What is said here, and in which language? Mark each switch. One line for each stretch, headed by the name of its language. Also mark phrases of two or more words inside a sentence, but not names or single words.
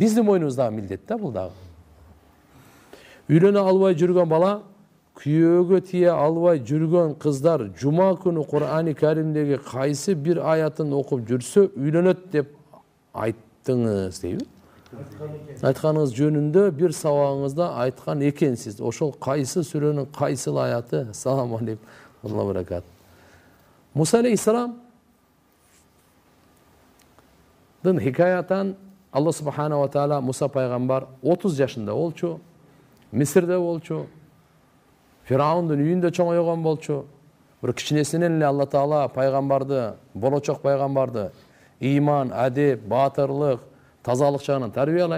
Kyrgyz: Биздин мойнубуздагы милдет да бул дагы. Үйлөнө албай жүргөн бала, күйөөгө тие албай жүргөн кыздар жума күнү Кур'ани Каримдеги кайсы бир аятын окуп жүрсө үйлөнөт деп айттыңыз дейби. Айтканыңыз жөнүндө бир сабагыңызда айткан экенсиз. Ошол кайсы сүрөнүн кайсы аяты?
Arabic: السلام عليكم.
Kyrgyz: Алла баракат. Муса алейхиссалам дын хикаятан
Arabic: الله سبحانه وتعالى
Kyrgyz: Муса пайгамбар 30 жашында болчу, Мисирде болчу, Фираундун үйүндө чоңойгон болчу. Бир кичинесинен эле Алла таала пайгамбарды, болочок пайгамбарды ыйман, адеп, баатырлык, тазалык жагынан тарбиялайт.